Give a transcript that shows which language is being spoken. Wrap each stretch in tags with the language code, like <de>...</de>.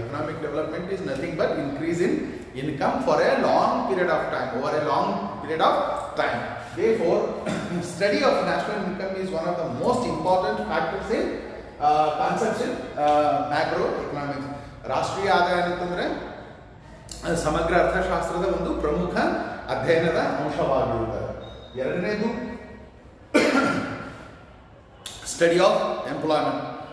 <en>Economic development is nothing but increase in income for a long period of time, over a long period of time. Therefore, study of national income is one of the most important factors in concepts in macroeconomics.</en> <kn>ರಾಷ್ಟ್ರೀಯ ಆದಾಯ ಅಂತಂದ್ರೆ ಸಮಗ್ರ ಅರ್ಥಶಾಸ್ತ್ರದ ಒಂದು ಪ್ರಮುಖ ಅಧ್ಯಯನದ ಅಂಶವಾಗಿರುತ್ತದೆ. ಎರಡನೇದು</kn> <en>Study of employment.</en>